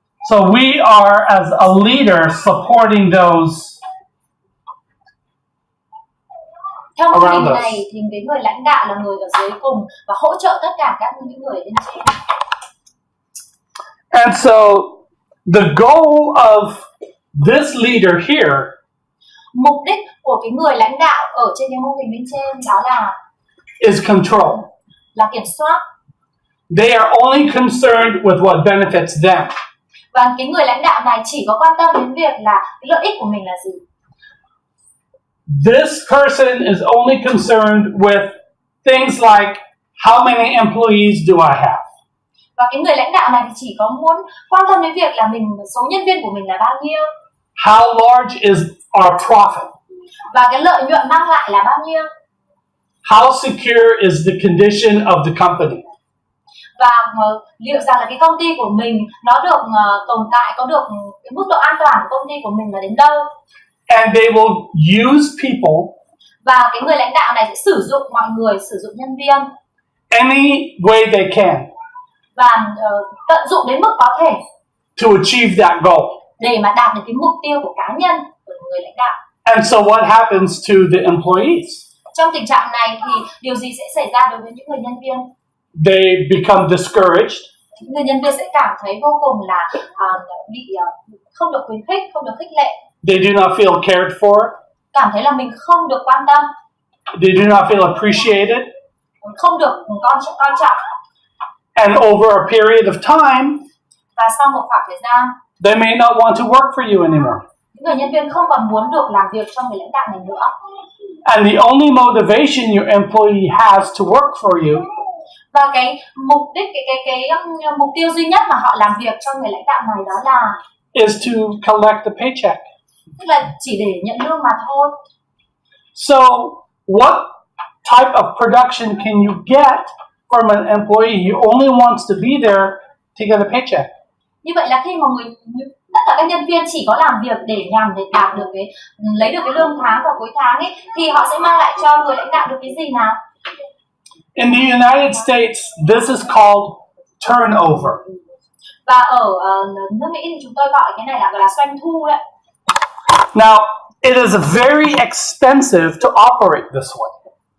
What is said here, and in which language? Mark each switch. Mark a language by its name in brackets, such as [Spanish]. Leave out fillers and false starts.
[English] So we are, as a leader, supporting those [Vietnamese] Theo mô [English] around [Vietnamese] hình [English] us. [Vietnamese] này thì cái người lãnh đạo là người ở dưới cùng và hỗ trợ tất cả các những người bên trên. [English] And so the goal of this leader here [Vietnamese] Mục đích của cái người lãnh đạo ở trên cái mô hình bên trên đó [English] is control. [Vietnamese] là kiểm soát. [English] They are only concerned with what benefits them. [Vietnamese] Và cái người lãnh đạo này chỉ có quan tâm đến việc là cái lợi ích của mình là gì. [English] This person is only concerned with things like how many employees do I have? [Vietnamese] Và cái người lãnh đạo này thì chỉ có muốn quan tâm đến việc là số nhân viên của mình là bao nhiêu. [English] How large is our profit? [Vietnamese] Và cái lợi nhuận mang lại là bao nhiêu. [English] How secure is the condition of the company? [Vietnamese] Và liệu rằng là cái công ty của mình nó được tồn tại, có được cái mức độ an toàn của công ty của mình là đến đâu. [English] And they will use people [Vietnamese] Và cái người lãnh đạo này sẽ sử dụng mọi người, sử dụng nhân viên [English] any way they can [Vietnamese] và tận dụng đến mức có thể [English] to achieve that goal. [Vietnamese] để mà đạt được cái mục tiêu của cá nhân của người lãnh đạo. [English] And so what happens to the employees? [Vietnamese] Trong tình trạng này thì điều gì sẽ xảy ra đối với những người nhân viên? [English] They become discouraged. [Vietnamese] Những người nhân viên sẽ cảm thấy vô cùng là bị không được khuyến khích, không được khích lệ. [English] They do not feel cared for. [Vietnamese] Cảm thấy là mình không được quan tâm. [English] They do not feel appreciated. [Vietnamese] Không được coi trọng. [English] And over a period of time, [Vietnamese] Và sau một khoảng thời gian, [English] they may not want to work for you anymore. [Vietnamese] những người nhân viên không còn muốn được làm việc cho người lãnh đạo này nữa. [English] And the only motivation your employee has to work for you [Vietnamese] Và cái mục đích, cái mục tiêu duy nhất mà họ làm việc cho người lãnh đạo này đó là [English] is to collect the paycheck. [Vietnamese] tức là chỉ để nhận lương mà thôi. [English] So, what type of production can you get from an employee who only wants to be there to get a paycheck? [Vietnamese] Như vậy là khi mà tất cả các nhân viên chỉ có làm việc để nhằm để đạt được lấy được cái lương tháng vào cuối tháng ấy, thì họ sẽ mang lại cho người lãnh đạo được cái gì nào? [English] In the United States, this is called turnover. [Vietnamese] Và ở nước Mỹ thì chúng tôi gọi cái này là gọi là doanh thu đấy. [English] Now, it is very expensive to operate this way.